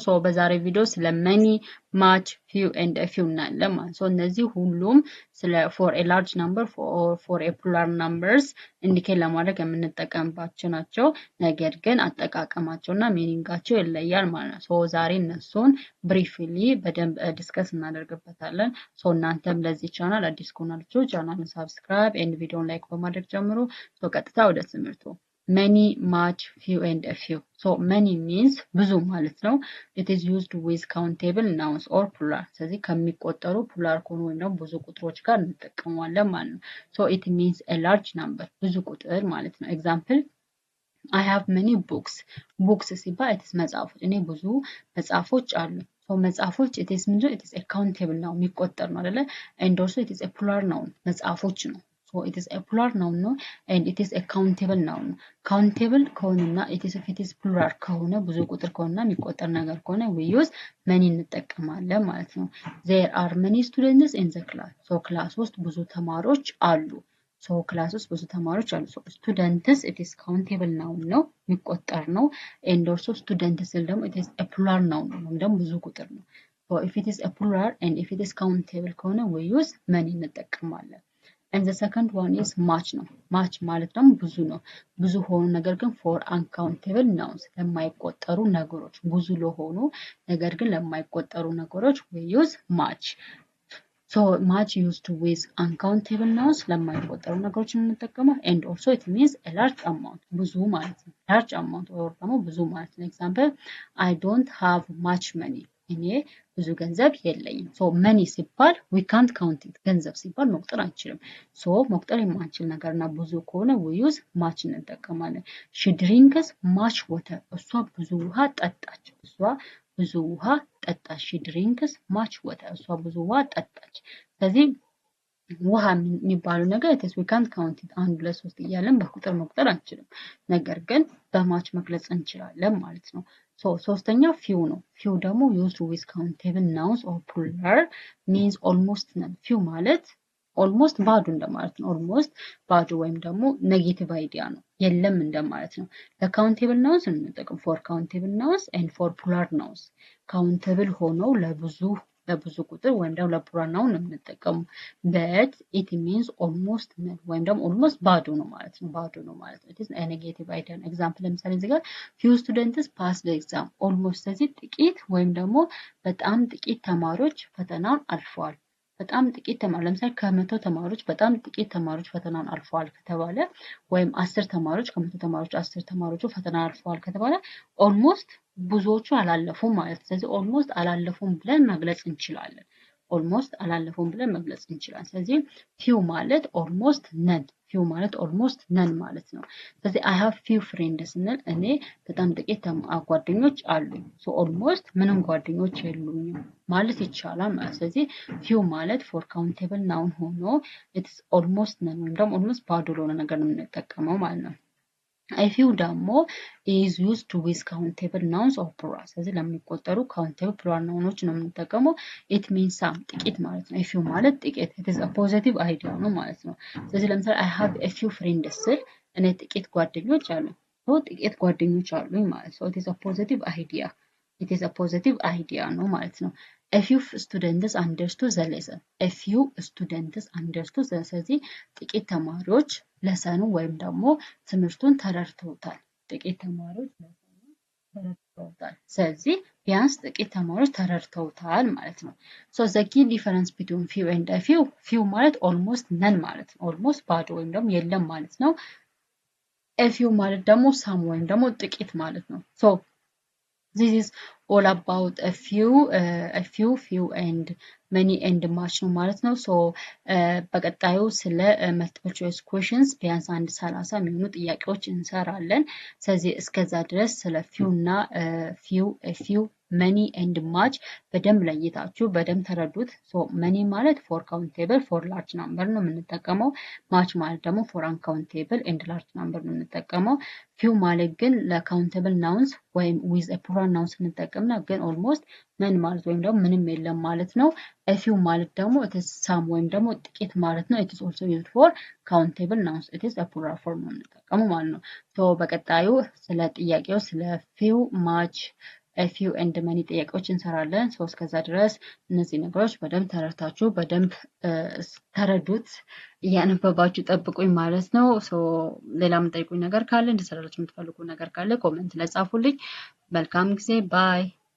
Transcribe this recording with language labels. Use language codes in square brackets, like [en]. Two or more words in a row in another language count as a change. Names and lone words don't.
[am] ሶ በዛሬ ቪዲዮ ስለ [en] money much few and few [am] እናያለን ማለት ነው። እነዚህ ሁሉም ስለ [en] for a large number for a plural numbers indicate [am] ለማድረግ የምንጠቀምባቸው ናቸው። ነገር ግን አጠቃቀማቸውና ሚኒንጋቸው ይለያል ማለት ነው። ሶ ዛሬ እነሱን ብሪፍሊ በደንብ ዲስከስ እናደርግበታለን። ሶ እናንተም ለዚህ ቻናል አዲስ ከሆናችሁ ቻናሉን [en] subscribe and [am] ቪዲዮን ላይክ በማድረግ ጀምሩ። ሶ ቀጥታ ወደ ትምህርቱ [en] many, much, few and a few. So many means [am] ብዙ ማለት ነው. [en] It is used with countable nouns or plural. [am] ስለዚህ ከሚቆጠሩ plural ከሆኑ ወይም ደግሞ ብዙ ቁጥሮች ጋር እንጠቀመዋለን ማለት ነው. [en] So it means a large number. [am] ብዙ ቁጥር ማለት ነው. [en] Example I have many books. [am] Books ሲባል [en] it is [am] መጽሐፎች. እኔ ብዙ መጽሐፎች አሉ. [en] So መጽሐፎች it is ምንድነው? It is a countable noun. [am] የሚቆጠር ነው አይደለ? [en] And also it is a plural noun. [am] መጽሐፎች ነው. [en] So it is a plural noun no and it is a countable noun. [am] Countable ከሆነና [en] it is [am] plural ከሆነ ብዙ ቁጥር ከሆነና የሚቆጠር ነገር ከሆነ [en] we use many [am] እንጠቀማለን ማለት ነው። [en] There are many students in the class. [am] So class ውስጥ ብዙ ተማሪዎች አሉ። So class ውስጥ ብዙ ተማሪዎች አሉ። [en] So students it is countable noun [am] ነው የሚቆጠር ነው [en] and also students [am] ደግሞ [en] it is a plural noun [am] ነው ደግሞ ብዙ ቁጥር ነው። [en] So if it is a plural and if it is countable [am] ከሆነ [en] we use many [am] እንጠቀማለን። [en] And the second one is much [am] ነው። much ማለት ደግሞ ብዙ ነው። ብዙ ሆኑ ነገር ግን [en] for uncountable nouns [am] ለማይቆጠሩ ነገሮች ብዙ ለሆኑ ነገር ግን ለማይቆጠሩ ነገሮች [en] we use much. So much used with uncountable nouns [am] ለማይቆጠሩ ነገሮች እንጠቀመው [en] and also it means a large amount [am] ብዙ ማለት ነው። [en] large amount or [am] ደግሞ ብዙ ማለት ነው። [en] Example I don't have much money. [am] እኔ ብዙ ገንዘብ የለኝም። ሶ መኒ ሲባል [en] we can't count it [am] ገንዘብ ሲባል መቁጠር አንችልም። ሶ መቁጠር የማንችል ነገርና ብዙ ከሆነ [en] we use much [am] እንጠቀማለን። [en] she drinks much water [am] እሷ ብዙ ውሃ ጠጣች። እሷ ብዙ ውሃ ጠጣች። [en] she drinks much water [am] እሷ ብዙ ውሃ ጠጣች። ስለዚህ ውሃ የሚባለው ነገር [en] it is we can't count it [am] 1 2 3 እያለን በቁጥር መቁጠር አንችልም። ነገር ግን በማች መግለጽ እንችላለን ማለት ነው። ሶ ሶስተኛው few ነው። few ደግሞ [en] used with countable nouns or plural means almost none. [am] few ማለት almost ባዶ እንደማለት ነው። almost ባዶ ወይም ደግሞ [en] negative idea [am] ነው። የለም እንደማለት ነው። ለካውንቴብል ናውንስ እንጠቀም [en] for countable nouns and for plural nouns. [am] countable ሆነው ለብዙ ቁጥር ወይም ደግሞ ለፕሉራል ናውን እንጠቀሙ [en] but it means almost none [am] ወይም ደግሞ almost ባዶ ነው ማለት ነው። ባዶ ነው ማለት ነው። [en] it is a negative idea. example [am] ለምሳሌ እዚህ ጋር [en] few students passed the exam. [am] almost ስለዚህ ጥቂት ወይም ደግሞ በጣም ጥቂት ተማሪዎች ፈተናውን አልፈዋል። በጣም ጥቂት ተማሪዎች ለምሳሌ ከ100 ተማሪዎች በጣም ጥቂት ተማሪዎች ፈተናውን አልፈዋል ከተባለ ወይም 10 ተማሪዎች ከ100 ተማሪዎች 10 ተማሪዎቹ ፈተና አልፈዋል ከተባለ almost ብዙዎቹ አላለፉም ማለት ነው። ስለዚህ almost አላለፉም ብለን መግለጽ እንችላለን። almost አላለፉም ብለን መግለጽ እንችላለን። ስለዚህ few ማለት [en] almost none [am] few ማለት [en] almost none [am] ማለት ነው። ስለዚህ [en] I have few friends [am] ስንል እኔ በጣም ጥቂት ጓደኞች አሉኝ። so almost ምንም ጓደኞች የሉኝም ማለት ይቻላል ማለት ስለዚህ few ማለት [en] for countable noun [am] ሆኖ [en] it's almost none [am] ወይም ደግሞ almost ባዶ ለሆነ ነገር ነው የምንጠቀመው ማለት ነው። A few ደግሞ [en] is used with countable nouns or plural. [am] ስለዚህ ለሚቆጠሩ [en] countable plural nouns [am] ነው የምንጠቀመው። [en] it means some [am] ጥቂት ማለት ነው። a few ማለት ጥቂት [en] it is a positive idea [am] ነው ማለት ነው። ስለዚህ ለምሳሌ [en] I have a few friends [am] ስል እኔ ጥቂት ጓደኞች አሉኝ። ጥቂት ጓደኞች አሉኝ ማለት ነው። [en] it is a positive idea. it is a positive idea [am] ነው ማለት ነው። [en] A few students understood the lesson. A few students understood the lesson. [am] ስለዚህ ጥቂት ተማሪዎች ለሰኑ ወይም ደግሞ ትምህርቱን ተረድተውታል። ጥቂት ተማሪዎች ለሰኑ ተረድተውታል። ስለዚህ ቢያንስ ጥቂት ተማሪዎች ተረድተውታል ማለት ነው። [en] So the key difference between few and a few [am] ማለት [en] almost none [am] ማለት ነው። almost ባዶ ወይም ደግሞ የለም ማለት ነው። A few ማለት ደግሞ some ወይም ደግሞ ጥቂት ማለት ነው። [en] So this is all about a few and many and much [am] ነው ማለት ነው። ሶ በቀጣዩ ስለ [en] multiple choice questions [am] ቢያንስ 30 የሚሆኑ ጥያቄዎች እንሰራለን። ስለዚህ እስከዛ ድረስ ስለ few እና [en] few many and much [am] በደንብ ለይታችሁ በደንብ ተረዱት። ሶ many ማለት [en] for countable for large number [am] ነው የምንጠቀመው። much ማለት ደግሞ [en] for uncountable and large number [am] ነው የምንጠቀመው። few ማለት ግን ለcountable nouns ወይም [en] with a plural [am] nouns እንጠቀምና ግን almost ምን ማለት ወይም ደግሞ ምንም የለም ማለት ነው። a few ማለት ደግሞ [en] it is some [am] ወይም ደግሞ ጥቂት ማለት ነው። [en] it is also used for countable nouns it is a plural form [am] ነው የምንጠቀመው ማለት ነው። ሶ በቀጣዩ ስለ ጥያቄው ስለ [en] few much a few and many [am] ጥያቄዎች እንሰራለን። ሶ እስከዛ ድረስ እነዚህ ነገሮች በደንብ ተረድታችሁ በደንብ ተረዱት እያነበባችሁ ጠብቁኝ ማለት ነው። ሶ ሌላ የምጠይቁኝ ነገር ካለ እንድሰራላችሁ የምትፈልጉ ነገር ካለ ኮሜንት ላይ ጻፉልኝ። መልካም ጊዜ ባይ